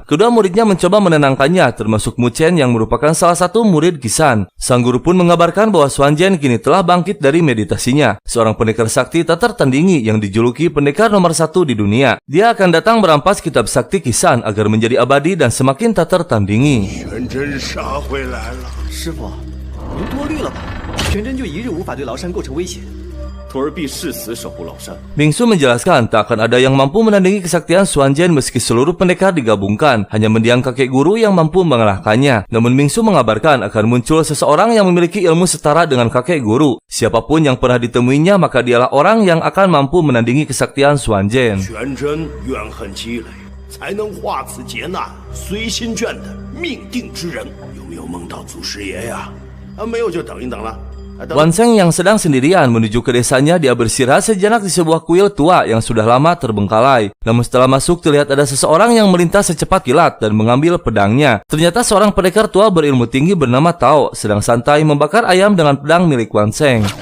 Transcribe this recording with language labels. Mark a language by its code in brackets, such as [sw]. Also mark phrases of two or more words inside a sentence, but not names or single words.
[id] Kedua muridnya mencoba menenangkannya, termasuk Mu Chen yang merupakan salah satu murid Qisan. Sang guru pun mengabarkan bahwa Xuan Zhen kini telah bangkit dari meditasinya. Seorang pendekar sakti tak tertandingi yang dijuluki pendekar nomor 1 di dunia. Dia akan datang merampas kitab sakti Qisan agar menjadi abadi dan semakin tak tertandingi. [zh] 您多虑了吧？玄真就一日无法对崂山构成威胁。徒儿必誓死守护崂山。 [id] Mingsu menjelaskan tak akan ada yang mampu menandingi kesaktian Xuan Zhen meski seluruh pendekar digabungkan. Hanya mendiang kakek guru yang mampu mengalahkannya. Namun Mingsu mengabarkan akan muncul seseorang yang memiliki ilmu setara dengan kakek guru. Siapapun yang pernah ditemuinya maka dialah orang yang akan mampu menandingi kesaktian Xuan Zhen. [zh] 玄真怨恨积累，才能化此劫难，随心卷的命定之人。有没有梦到祖师爷呀？没有就等一等了。 [id] Wan Sheng yang sedang sendirian menuju ke desanya, dia beristirahat sejenak di sebuah kuil tua yang sudah lama terbengkalai. Namun setelah masuk terlihat ada seseorang yang melintas secepat kilat dan mengambil pedangnya. Ternyata seorang pendekar tua berilmu tinggi bernama Tao sedang santai membakar ayam dengan pedang milik Wan Sheng.